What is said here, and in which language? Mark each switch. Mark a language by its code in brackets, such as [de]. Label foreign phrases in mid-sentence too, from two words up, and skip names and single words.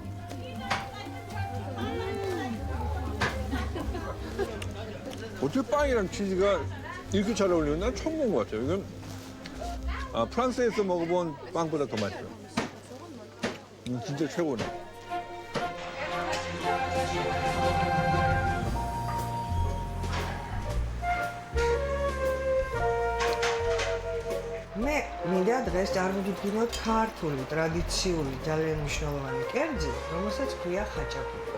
[ko] 어떻게 빵이랑 치즈가 이렇게 잘 어울리는 난 처음 본 것 같아요. 이건 프랑스에서 먹어본 빵보다 더 맛있어요. 진짜 최고네. [ka] მე მინდა დღეს წარმოგიდგინოთ ქართული ტრადიციული ძალიან მნიშვნელოვანი კერძი, რომელსაც ქვია ხაჭაპური.